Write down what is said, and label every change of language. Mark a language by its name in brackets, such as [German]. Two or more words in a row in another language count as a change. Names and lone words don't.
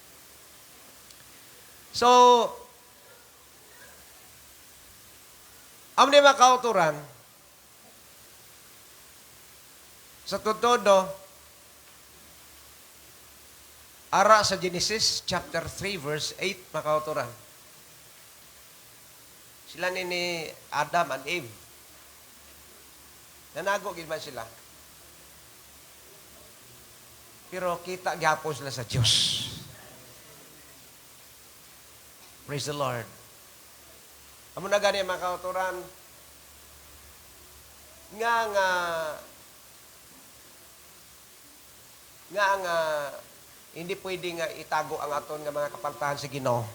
[Hiligaynon] So amni makauturan sa todo ara sa Genesis chapter 3 verse 8 makauturan. Sila ni Adam and Eve. Nanago gid man sila. Pero kita gyapon sila sa Dios. [English] Praise the Lord. [Hiligaynon] Amo na gani makauturan nga hindi pwede nga itago ang aton nga mga kapaltahan sa Ginoo.